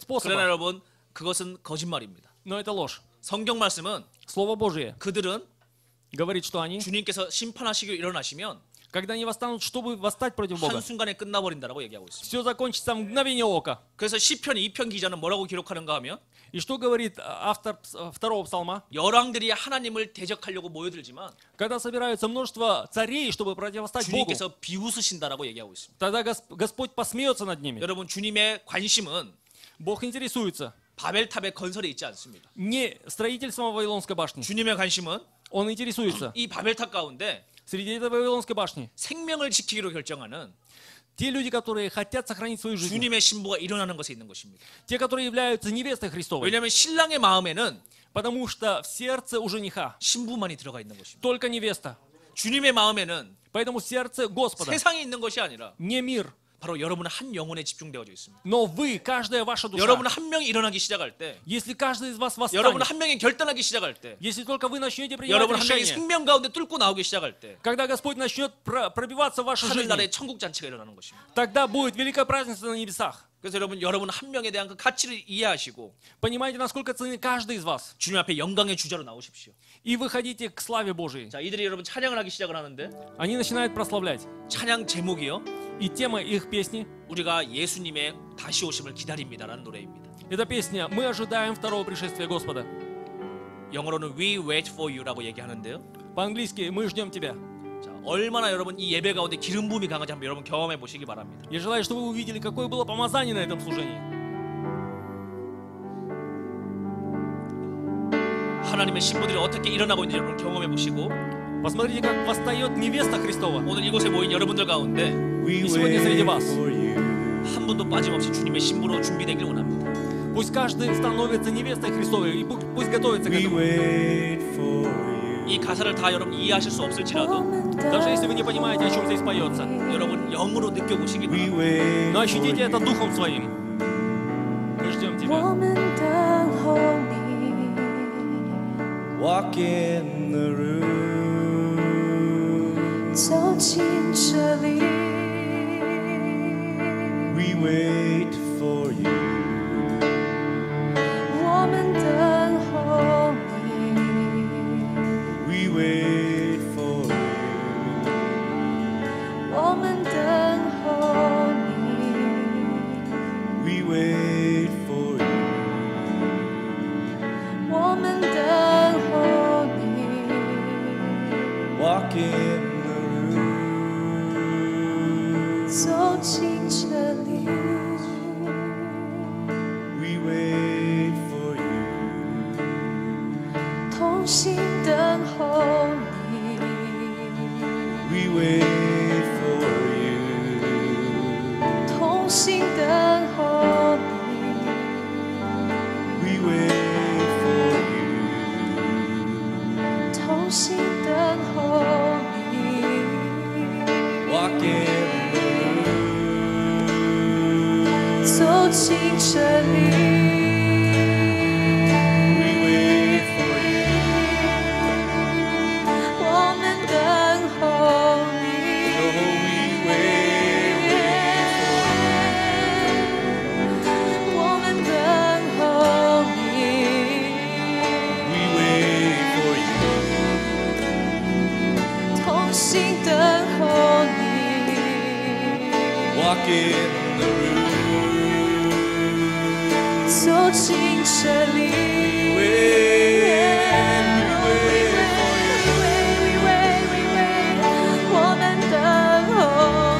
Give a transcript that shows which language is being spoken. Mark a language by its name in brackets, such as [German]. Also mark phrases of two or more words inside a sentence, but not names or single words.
[Korean] 그러나 [Russian] способа. [Korean] 여러분 그것은 거짓말입니다. [Russian] Но это ложь. [Korean] 성경 말씀은 [Russian] Слово Божие [Korean] 그들은 [Russian] говорит, что они, [Korean] 주님께서 심판하시고 일어나시면 [Russian] когда они восстанут, чтобы восстать против Бога, [Korean] 한순간에 끝나버린다라고 얘기하고 있습니다. [Russian] все закончится в мгновение ока. [Korean] 그래서 시편 2편 기자는 뭐라고 기록하는가 하면 [Russian] И что говорит автор второго псалма? [Korean] 열왕들이 하나님을 대적하려고 모여들지만 [Russian] Когда собираются множество царей, чтобы противостать Богу, [Korean] 주님께서 비웃으신다라고 얘기하고 있습니다. [Russian] тогда Господь посмеется над ними. [Korean] 여러분 주님의 관심은 [Russian] Бог интересуется [Korean] 바벨탑의 건설에 있지 않습니다. [Russian] не строительством Вавилонской башни. [Korean] 주님의 관심은 [Russian] Он интересуется [Korean] 이 바벨탑 가운데 [Russian] среди этой Вавилонской башни. [Korean] 생명을 지키기로 결정하는 [Russian] Те люди, которые хотят сохранить свою жизнь. [Korean] 주님의 신부가 일어나는 것에 있는 것입니다. [Russian] Те, которые являются невестой Христовой. [Korean] 왜냐하면 신랑의 마음에는 [Russian] Потому что в сердце у жениха [Korean] 신부만이 들어가 있는 것입니다. [Russian] только невеста. [Korean] 주님의 마음에는 [Russian] Поэтому в сердце Господа [Korean] 세상이 있는 것이 아니라 [Russian] не мир, [Korean] 바로 여러분은 한 영혼에 집중되어져 있습니다. [Russian] но вы, каждая ваша душа. [Korean] 여러분 한 명이 일어나기 시작할 때, [Russian] Если каждый из вас [Korean] 여러분 [Russian] восстанет, [Korean] 한 명이 결단하기 시작할 때, [Russian] если только вы начнете принимать [Korean] 여러분 한 명이 [Russian] решение, [Korean] 생명 가운데 뚫고 나오기 시작할 때, [Russian] когда Господь начнет пробиваться в вашей жизни, [Korean] 하늘나라의 천국 잔치가 일어나는 것입니다. [Russian] тогда будет великое празднество на небесах. [Korean] 그래서 여러분 한 명에 대한 그 가치를 이해하시고 [Russian] Понимаете, насколько ценны каждый из вас. [Korean] 주님 앞에 영광의 주자로 나오십시오. [Russian] И выходите к славе Божией. [Korean] 자, 이들이 여러분 찬양을 하기 시작을 하는데 [Russian] Они начинают прославлять. [Korean] 찬양 제목이요. [Russian] И тема их песни [Korean] 우리가 예수님의 다시 오심을 기다립니다라는 노래입니다. – [Russian] это песня «Мы ожидаем второго пришествия Господа». [Korean] 영어로는 [English] We wait for you [Korean] 라고 얘기하는데요. [Russian] По-английски «Мы ждем тебя». [Korean] 자, 얼마나 여러분 이 예배 가운데 기름 부음이 강한지 한번 여러분 경험해 보시기 바랍니다. [Russian] Я желаю, чтобы вы увидели, какое было помазание на этом служении. [Korean] 하나님의 신부들이 어떻게 일어나고 있는지 여러분 경험해 보시고 [Russian] Посмотрите, как восстает невеста Христова. [Korean] 오늘 이곳에 모인 여러분들 가운데 [English] We [Russian] И сегодня среди вас. [English] wait for you. [Korean] 한 분도 빠짐없이 주님의 신부로 준비되길 원합니다. [Russian] Пусть каждый становится невестой Христовой, и пусть готовится к [English] We [Russian] этому. [English] wait for you. [Korean] 이 가사를 다 여러분 이해하실 수 없을지라도 [Russian] Даже если вы не понимаете, о чем здесь поется. [Korean] 여러분 영으로 느껴보시기 [English] We [Korean] 바랍니다. [English] wait [Russian] Но [English] for [Russian] ощутите это [English] you. [Russian] духом своим. Мы ждем тебя. [Chinese] 我们等候你， [English] Walk in the room. [Chinese] 走进这里。 [English] We wait for you. [Chinese] 我们等候你， [English] We wait for you. [Chinese] 我们等候你， [English] We wait for you. [Chinese] 我们等候你， [English] Walk in the room. [Chinese] 走进这里。 [English] We wait for you. [Chinese] 同心等候你， [English] We wait for you. [Chinese] 同心等候你， [English] We wait for you. [Chinese] 同心等候你， [English] Walk in the room. [Chinese] 走进这里。 [English] We wait for you. [Chinese] 我们等候你， [English] Oh, we wait for [Chinese] 我们等候你， [English] you. We wait for you. [Chinese] 同心等候你， [English] Walk in the room. [Chinese] 走进这里。 [English] We wait for you. [Chinese] 我们等候